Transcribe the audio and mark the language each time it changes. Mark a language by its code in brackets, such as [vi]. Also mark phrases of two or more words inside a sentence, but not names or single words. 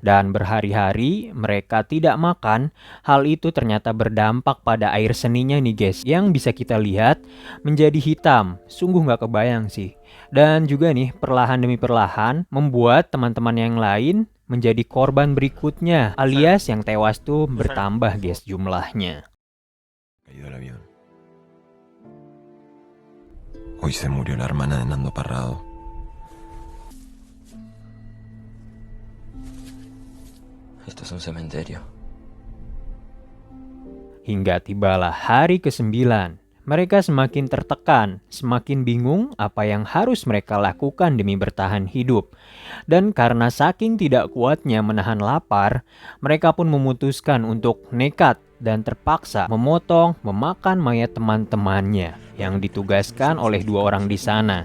[id] Dan berhari-hari mereka tidak makan, hal itu ternyata berdampak pada air seninya nih guys, yang bisa kita lihat menjadi hitam. Sungguh nggak kebayang sih. Dan juga nih, perlahan demi perlahan, membuat teman-teman yang lain menjadi korban berikutnya, alias yang tewas tuh bertambah guys jumlahnya. [es] Caído el avión. Hoy se murió la hermana de Nando Parrado. Esto es un cementerio. [id] Hingga tibalah hari ke-9. Mereka semakin tertekan, semakin bingung apa yang harus mereka lakukan demi bertahan hidup. Dan karena saking tidak kuatnya menahan lapar, mereka pun memutuskan untuk nekat dan terpaksa memakan mayat teman-temannya yang ditugaskan oleh 2 orang di sana.